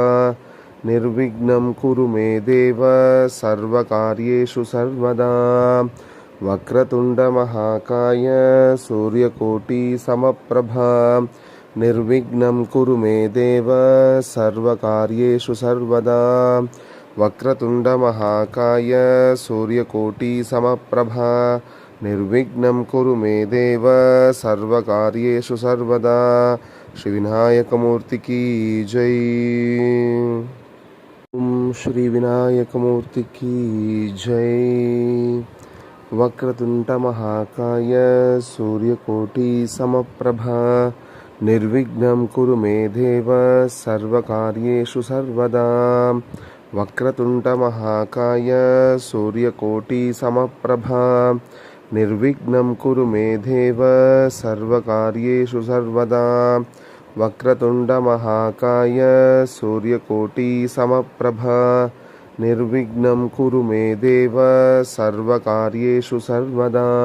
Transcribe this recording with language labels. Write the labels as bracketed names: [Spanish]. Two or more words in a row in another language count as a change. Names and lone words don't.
[Sanskrit] నిర్విఘ్నం కురు మే దేవ సర్వకార్యేషు సర్వదా వక్రతుండమహాకాయ సూర్యకోటిసమప్రభా నిర్విఘ్నం కురు మే దేవ సర్వకార్యేషు సర్వదా వక్రతుండమహాకాయ సూర్యకోటిసమప్రభా నిర్విఘ్నం కురు మే దేవ సర్వకార్యేషు సర్వదా [Telugu] శ్రీ వినాయకమూర్తికి జై. ఓం శ్రీ వినాయకమూర్తికి జై. [Sanskrit] वक्रतुण्डमहाकाय सूर्यकोटिसमप्रभा निर्विघ्नं कुरु मे देव सर्वकार्येषु सर्वदा वक्रतुण्डमहाकाय सूर्यकोटिसमप्रभा निर्विघ्नं कुरु मे देव सर्वकार्येषु सर्वदा वक्रतुण्डमहाकाय सूर्यकोटिसमप्रभा निर्विघ्नं कुरु मे देव सर्वकार्येषु सर्वदा